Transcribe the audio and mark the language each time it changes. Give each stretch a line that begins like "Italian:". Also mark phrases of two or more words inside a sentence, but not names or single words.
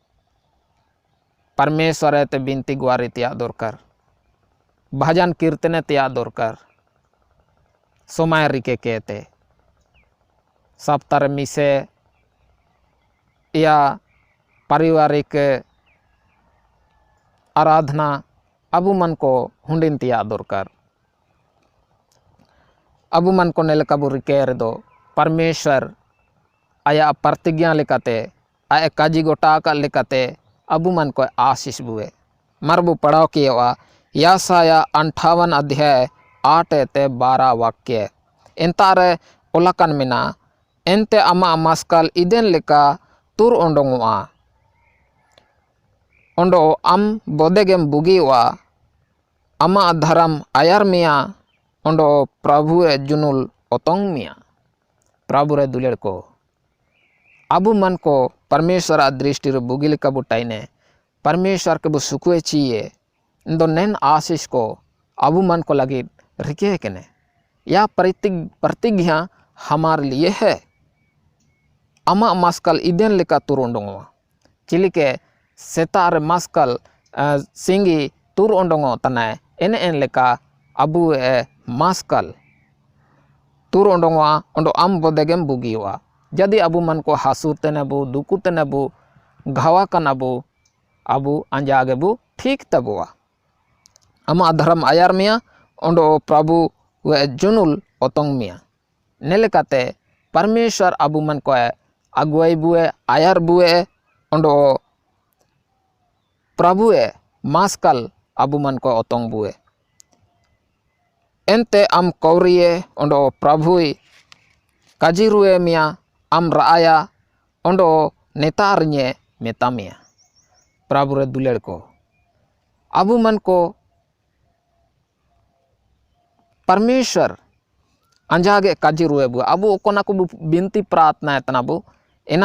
Mundari: परमेश्वर ते बिनती गुआरी तिया दोरकर भजन कीर्तने तिया दोरकर सोमाय रिके केते सप्ताह मिसे या पारिवारिक आराधना अबु मन को हुंडिन तिया दोरकर अबु मन को नेलकाबु रिकेर दो परमेश्वर आया प्रतिज्ञा लेकाते आया काजी गोटा का लेकाते अबु मन को आशीष बुए मरबु पढ़ाओ किया यासाया 58 अध्याय 8 ते 12 वाक्य इंतारे उलकन मिना एंते अमा मास्कल इदेन लेका तुर ओंडोंगवा ओंडो अम बोदेगेम बुगीवा अमा धर्म आयर मिया ओंडो प्रभु जुनुल ओतोंग मिया प्रभु रे दुलेड़ को अबु मन को परमेश्वर दृष्टि रे बुगी लेका बुटाइने परमेश्वर के बु सुकुए चाहिए इंदो नैन आशीष को अबु मन को लगी रिके केने या
Hindi: प्रतिज्ञा हमारे लिए
Mundari: है अमा मास्कल इदेन लेका तुर ओंडोंगवा चिलिके सेतार मास्कल सिंगी तुर ओंडोंगो तनाय एन एन लेका अबु मास्कल तुर ओंडोंगवा ओंडो आम बोदेगेम बुगीवा जदि अबु मन को हासुर तेनबु दुकु तेनबु घावा कनबु अबु अंजागे बु ठीक तबुआ अमा धर्म आयर मिया ओंडो प्रभु वे जुनुल ओतोंग मिया नेलेकाते परमेश्वर अबु मन को अगुवाई बुए आयर बुए ओंडो प्रभुए मास्कल अबु मन को ओतोंग बुए एंते आम कौरिये ओंडो प्रभुई काजिरुए मिया आम राया ओंडो नेतारnye मेतामिया प्रभु रे दुलेड़ को अबु मन को परमेश्वर अंजागे काजिरुए बुए अबु ओकोना को बिनती प्रार्थना तनाबु एना